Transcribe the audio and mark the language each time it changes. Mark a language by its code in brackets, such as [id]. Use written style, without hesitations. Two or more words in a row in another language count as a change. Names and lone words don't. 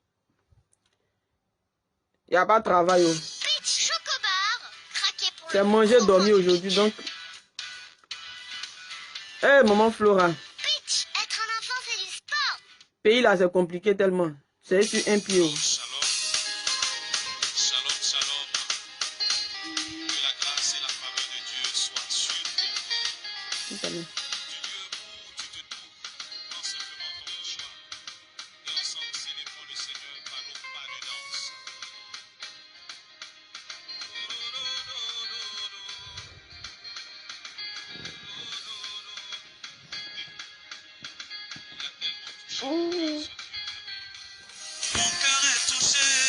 [fr] Il n'y a pas de travail, oh. C'est manger, dormir aujourd'hui, donc. Eh, maman Flora. Pitch, être un enfant, c'est du sport. Pays là, c'est compliqué tellement. C'est sur un pied, oh. [he] שלום. שלום, שלום. [fr] Que la grâce et la faveur de Dieu soient sur nous. Salut. Du lieu où tu te trouves, prends simplement ton choix. Et ensemble, célébrons le Seigneur par nos pas de danse. Mon cœur est touché.